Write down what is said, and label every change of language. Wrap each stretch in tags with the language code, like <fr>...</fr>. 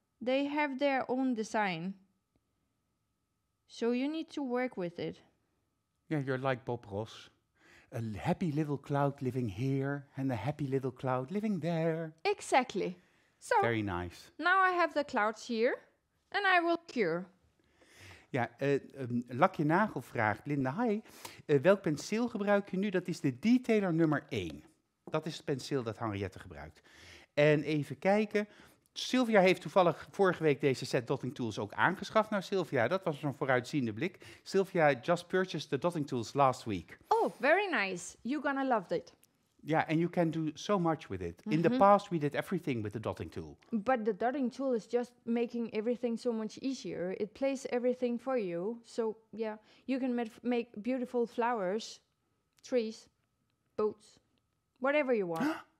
<en>They have their own design. So you need to work with it. Yeah, you're like Bob Ross. A happy little cloud living here and a happy little cloud living there. Exactly. So Very nice. now I have the clouds here, and I will cure.</en> <nl>Ja, Lakje Nagel vraagt, Linda, hi, welk penseel gebruik je nu? Dat is de Detailer nummer 1. Dat is het penseel dat Henriette gebruikt. En even kijken, Sylvia heeft toevallig vorige week deze set dotting tools ook aangeschaft. Nou Sylvia, dat was een vooruitziende blik.</nl> <en>Sylvia just purchased the dotting tools last week. Oh, very nice. You're gonna love it. Yeah, and you can do so much with it. In the past, we did everything with the dotting tool. But the dotting tool is just making everything so much easier. It plays everything for you. So, yeah, you can make beautiful flowers, trees, boats, whatever you want.</en>